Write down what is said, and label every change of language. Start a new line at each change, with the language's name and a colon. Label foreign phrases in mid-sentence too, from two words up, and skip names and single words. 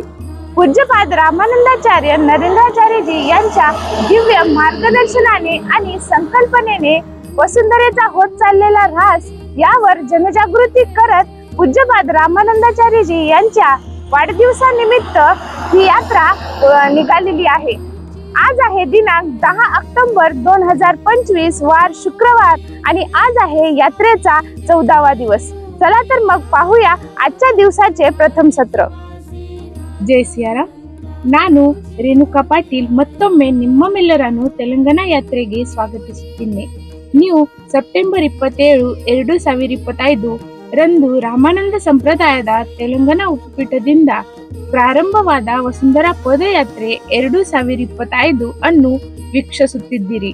Marathi: पूज्यपाद रामानंदाचार्य नरेंद्राचार्यजी यांच्या दिव्य मार्गदर्शनाने आणि संकल्पनेने वसुंधरेचा होत चाललेला ऱ्हास यावर जनजागृती करत पूज्यपाद रामानंदाचार्यजी यांच्या वाढदिवसानिमित्त ही यात्रा निघालेली आहे। आज आहे दिनांक 10 ऑक्टोबर 2025 वार शुक्रवार आणि आज आहे यात्रेचा 14वा दिवस। चला तर मग पाहूया आजच्या दिवसाचे प्रथम सत्र। जय सियाराम।
Kannada: ನಾನು ರೇಣುಕಾ ಪಾಟೀಲ್ ಮತ್ತೊಮ್ಮೆ ನಿಮ್ಮೆಲ್ಲರನ್ನು ತೆಲಂಗಾಣ ಯಾತ್ರೆಗೆ ಸ್ವಾಗತಿಸುತ್ತೇನೆ। ನೀವು ಸೆಪ್ಟೆಂಬರ್ 27, 2025 ರಂದು ರಾಮಾನಂದ ಸಂಪ್ರದಾಯದ ತೆಲಂಗಾಣ ಉಪಪೀಠದಿಂದ ಪ್ರಾರಂಭವಾದ ವಸುಂಧರಾ ಪದಯಾತ್ರೆ 2025 ಅನ್ನು ವೀಕ್ಷಿಸುತ್ತಿದ್ದೀರಿ।